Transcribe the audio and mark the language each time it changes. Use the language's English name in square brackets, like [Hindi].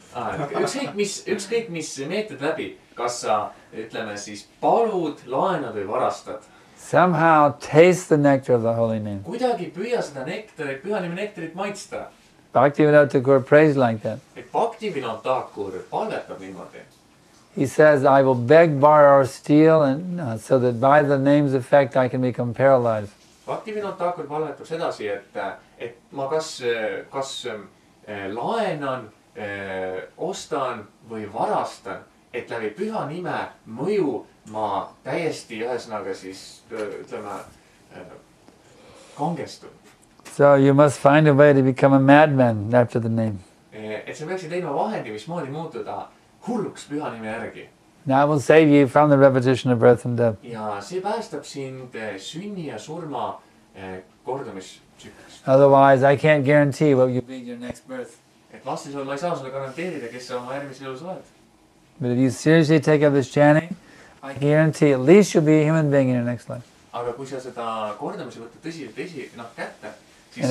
[Estonian] ükskõik mis meetod läbi, kas sa ütleme siis palud, laenad või varastad. [English] Somehow taste the nectar of the holy name. [Estonian] Kuidagi püüa seda nektarit, püha nime nektarit maitsta. [English] Bhaktivinoda Thakur prays like that. [Estonian] Et Bhaktivinoda Thakur palvetab niimoodi. [English] He says, I will beg, borrow or steal and so that by the name's effect I can become paralyzed. [Estonian] Bhaktivinoda Thakur palvetab sedasi, et ma kas laenan, ostan või varastan, et läbi püha nime mõju ma täiesti ühesõnaga siis ütleme kangestun. [English] So you must find a way to become a madman after the name. [Estonian] Et sa peaksid leidma vahendi, mismoodi muutuda hulluks püha nime järgi. [English] That will save you from the repetition of birth and death. [Estonian] Ja see päästab sind sünni ja surma kordumistsüklist. [English] Otherwise, I can't guarantee what you'll be in your next birth. [Estonian] Et vastasel ma ei saa sulle garanteerida, kes sa oma järgmises elus oled. [English] But if you seriously take up this chanting, I guarantee at least you'll be a human being in your next life. [Estonian] Aga kui sa seda kordamise võtad tõsiselt kätte, siis